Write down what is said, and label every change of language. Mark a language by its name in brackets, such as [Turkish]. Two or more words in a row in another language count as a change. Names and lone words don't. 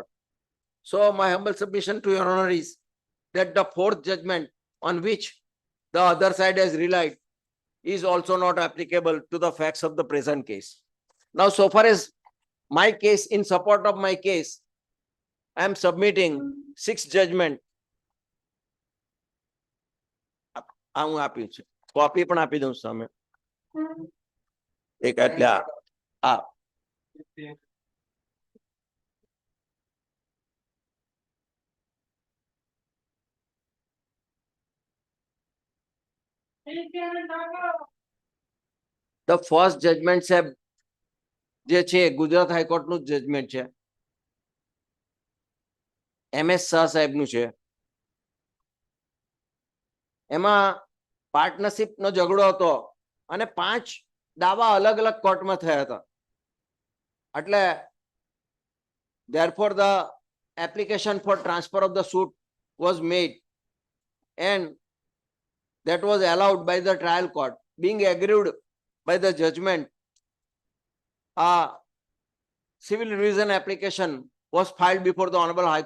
[English] So my humble submission to your honor is that the fourth judgment on which the other side has relied is also not applicable to the facts of the present case. Now, so far as my case, in support of my case, I am submitting 6 judgment. [Gujarati] હું આપ્યું છે કોપી પણ આપી દઉં સામે એક એટલે આ [English] the first judgment [Gujarati] સાહેબ જે છે ગુજરાત હાઈકોર્ટનું જજમેન્ટ છે, MS શાહ સાહેબનું છે. એમાં પાર્ટનરશિપ નો ઝઘડો હતો અને 5 દાવા અલગ અલગ કોર્ટમાં થયા હતા. [English] એટલે therefore the application for transfer of the suit was made and that was allowed by the trial court. Being aggrieved by the judgment, a civil revision application was filed before the Honorable High